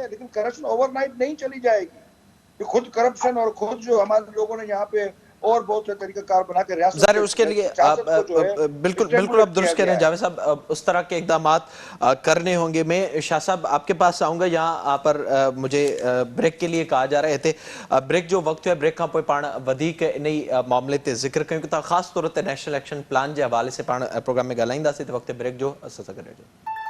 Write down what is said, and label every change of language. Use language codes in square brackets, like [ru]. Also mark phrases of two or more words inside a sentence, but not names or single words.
[ur] لیکن [en] corruption overnight [ur] نہیں چلی جائے گی۔ یہ خود کرپشن اور خود جو ہمارے لوگوں نے یہاں پے اور بہت سے طریقہ کار بنا کے ریاست ظاہر اس کے لیے بالکل آپ درست کہہ رہے ہیں جاوید صاحب، اس طرح کے اقدامات کرنے ہوں گے. میں شاہ صاحب آپ کے پاس آؤں گا. یہاں پر مجھے بریک کے لیے کہا جا رہے تھے، بریک جو وقت ہے بریک کا [sd] पोइ पाण वधीक इन मामले ते ज़िक्र कयूं था, ख़ासि तौर ते नेशनल एक्शन प्लान के हवाले से पाण प्रोग्राम में ॻाल्हाईंदासीं। त वक़्तु ब्रेक जो असां सां गॾु रहिजो।